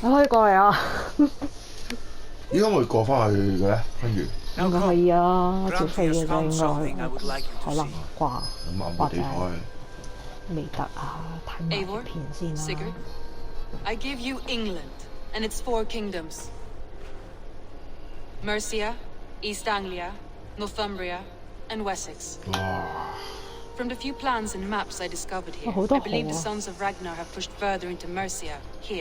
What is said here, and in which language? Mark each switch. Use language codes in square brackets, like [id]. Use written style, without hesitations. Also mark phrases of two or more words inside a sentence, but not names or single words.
[yue] 你可以過嚟啊！應該會過翻去嘅咧，跟住。應該可以啊，照飛嘅啫，應該可能啩，或者未得啊，睇埋條片先啦。 [en] Sigurd, I give you England and its 4 kingdoms. Mercia, East Anglia, Northumbria, and Wessex. From the few plans and maps I discovered here, I believe the sons of Ragnar have pushed further into Mercia, here.